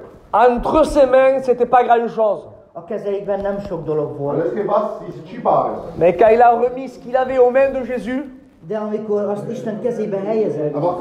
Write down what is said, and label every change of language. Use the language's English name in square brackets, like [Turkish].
[French] Entre ses mains, c'était pas grand-chose. [Hungarian] A kezeikben nem sok dolog volt. [French] Mais quand il a remis ce qu'il avait aux mains de Jésus, [Hungarian] de amikor azt Isten kezébe helyezett,